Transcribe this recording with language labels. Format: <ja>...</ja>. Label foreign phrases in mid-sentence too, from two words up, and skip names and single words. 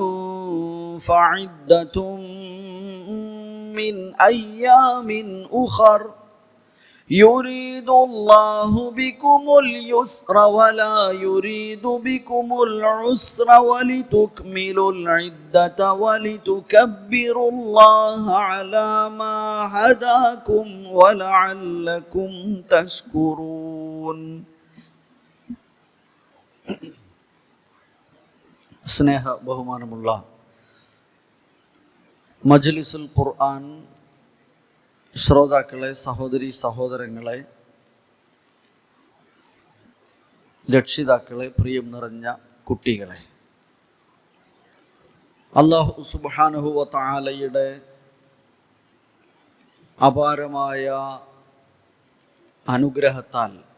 <ar>فعدة من أيام أخر، يريد الله بكم اليسر ولا يريد بكم العسر ولتكملوا العدة ولتكبروا الله على ما هداكم ولعلكم تشكرون.</ar> <ml>സ്നേഹ ബഹുമാനമുള്ള മജ്ലിസുൽ ഖുർആൻ ശ്രോതാക്കളെ, സഹോദരി സഹോദരങ്ങളെ, രക്ഷിതാക്കളെ, പ്രിയം നിറഞ്ഞ കുട്ടികളെ,</ml> <ar>الله سبحانه وتعالى</ar> <ml>അപാരമായ അനുഗ്രഹത്താൽ</ml>